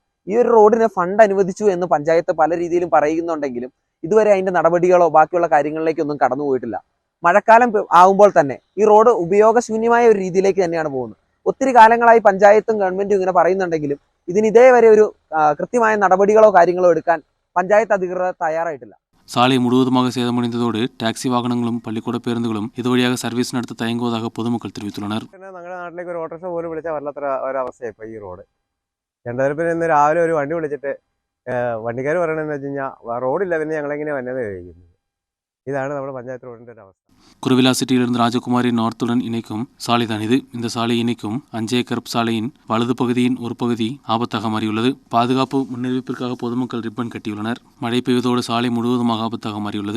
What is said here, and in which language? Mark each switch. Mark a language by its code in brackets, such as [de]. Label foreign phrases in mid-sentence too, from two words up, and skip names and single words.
[ml] ഈ ഒരു റോഡിന് ഫണ്ട് അനുവദിച്ചു എന്ന് പഞ്ചായത്ത് പല രീതിയിലും പറയുന്നുണ്ടെങ്കിലും ഇതുവരെ അതിന്റെ നടപടികളോ ബാക്കിയുള്ള കാര്യങ്ങളിലേക്കൊന്നും കടന്നു പോയിട്ടില്ല. മഴക്കാലം ആകുമ്പോൾ തന്നെ ഈ റോഡ് ഉപയോഗശൂന്യമായ ഒരു രീതിയിലേക്ക് തന്നെയാണ് പോകുന്നത്. ഒത്തിരി കാലങ്ങളായി പഞ്ചായത്തും ഗവൺമെന്റും ഇങ്ങനെ പറയുന്നുണ്ടെങ്കിലും ഇതിന് ഇതേവരെ ഒരു കൃത്യമായ നടപടികളോ കാര്യങ്ങളോ എടുക്കാൻ പഞ്ചായത്ത് അധികൃതർ തയ്യാറായിട്ടില്ല. [ta] சாலை முழுவதுமாக சேதமடைந்ததோடு டாக்ஸி வாகனங்களும் பள்ளிக்கூட பேருந்துகளும் இதுவழியாக சர்வீஸ் நடத்த தயங்குவதாக பொதுமக்கள் தெரிவித்துள்ளனர். [ml] ഞങ്ങളുടെ നാട്ടിലേക്ക് ഒരു ഓട്ടോറിക്ഷ പോലും വിളിച്ചാൽ വല്ലാത്ത ഒരവസ്ഥയാണ് ഇപ്പോൾ ഈ റോഡ്. രണ്ടുപേരും ഇന്ന് രാവിലെ ഒരു വണ്ടി വിളിച്ചിട്ട് വണ്ടിക്കാർ പറയണമെന്ന് വെച്ച് കഴിഞ്ഞാൽ റോഡില്ല, പിന്നെ ഞങ്ങളെങ്ങനെ വന്നത് കഴിക്കുന്നത്. [ta] இதான நம்ம பஞ்சாயத்து ரோடுன்ற அவസ്ഥ. குருவிலா சிட்டியிலிருந்து ராஜகுமாரி நார்த்துடன் இணைக்கும் சாலைதான் இது. இந்த சாலை இணைக்கும் 5 ஏக்கர் சாலையின் வலது பகுதியின் ஒரு பகுதி ஆபத்தாக மாறியுள்ளது. பாதுகாப்பு முன்னறிவிப்பிற்காக பொதுமக்கள் ரிப்பன் கட்டியுள்ளனர். மழை பெய்வதோடு சாலை முழுவதுமாக ஆபத்தாக மாறியுள்ளது.